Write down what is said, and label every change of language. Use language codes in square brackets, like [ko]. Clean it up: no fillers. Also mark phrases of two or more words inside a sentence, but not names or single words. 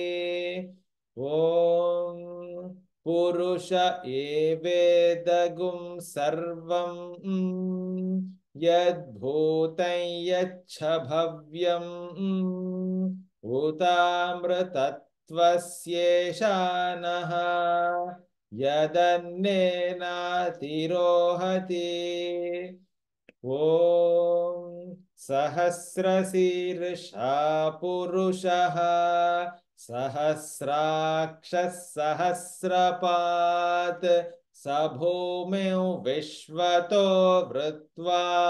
[sa] ఓం పురుష ఏవేదగుం సర్వం. యద్భూతం యచ్చ భవ్యం. ఉతామృతత్వస్యేషానః. त्वस्येषानः यदन्नेनातिरोहति ॐ सहस्रशीर्षा पुरुषः सहस्राक्षः सहस्रपात् स भूमिं विश्वतो वृत्वा